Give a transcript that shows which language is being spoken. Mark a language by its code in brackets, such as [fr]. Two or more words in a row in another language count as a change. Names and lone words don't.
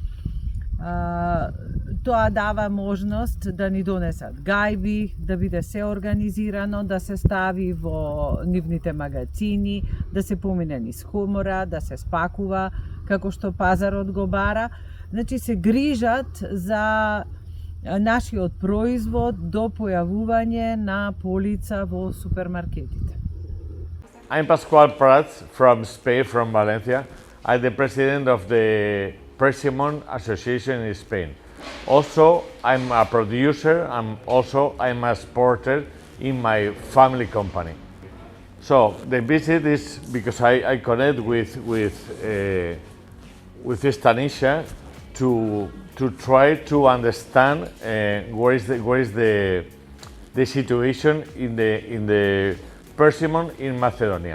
[mk] Тоа дава можност да ни донесат гајби, да биде се организирано, да се стави во нивните магазини, да се помине низ комора, да се спакува како што пазарот го бара. Значи се грижат за нашиот производ до појавување на полица во супермаркетите. [en] I'm Pascual Prats from Spain, from Valencia. I'm the president of the Persimmon Association in Spain. Also, I'm a producer and also I'm a exporter in my family company. So the visit is because I connect with Stanisha to try to understand where is the situation in the persimmon in Macedonia.